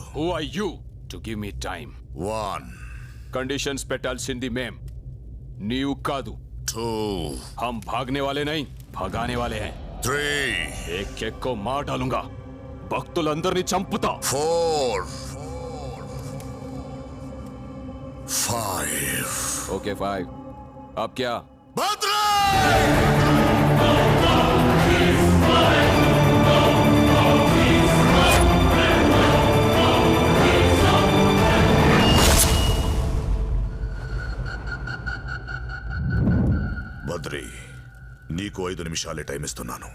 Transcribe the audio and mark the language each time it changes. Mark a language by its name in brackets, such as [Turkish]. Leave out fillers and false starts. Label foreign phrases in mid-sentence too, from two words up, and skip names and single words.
[English] Who are you to give me time? 1 [Telugu] कंडीशंस పెట్టాల్సింది మేం, నీవు కాదు. 2 [Hindi] हम भागने वाले नहीं, भगाने वाले हैं. 3 एक को मार डालूंगा, [Telugu] భక్తులందరినీ చంపుతా. [Hindi] 4 5 ओके 5. अब क्या? [Telugu] భద్రే! బద్రి, నీకు 5 నిమిషాలే టైం ఇస్తున్నాను.